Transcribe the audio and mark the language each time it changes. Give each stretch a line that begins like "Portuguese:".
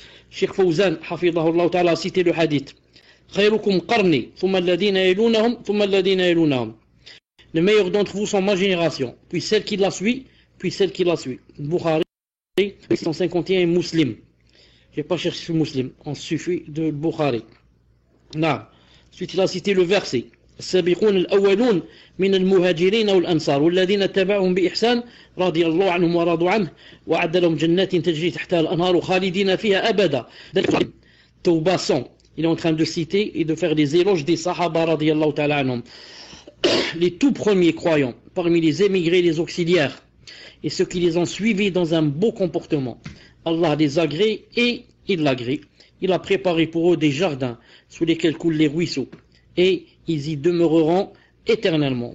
French: Cheikh Fawzan, hafidhahullah ta'ala, a cité le hadith.
Arabic: Khayrukum qarni, thumma alladhina yalunahum,
French: thumma alladhina yalunahum. Les meilleurs d'entre vous sont ma génération, puis celle qui la suit, puis celle qui la suit. Bukhari, 151 et Muslim. Je n'ai pas cherché Muslim, on suffit de Bukhari. Non. Ensuite, il a cité le verset.
Arabic: السابقون الأولون من المهاجرين والأنصار والذين تبعهم بإحسان رضي الله عنهم ورضوا عنه وأعد لهم جنات تجري تحتها الأنهار خالدين فيها أبدا.
French: Tawbah 100. Il est en train de citer et de faire des éloges des Sahaba radiyallahu ta'ala anhum. Les tout premiers croyants parmi les émigrés et les auxiliaires et ceux qui les ont suivis dans un beau comportement. Allah les agrée et il l'agrée. Il a préparé pour eux des jardins sous lesquels coulent les ruisseaux et ils y demeureront éternellement.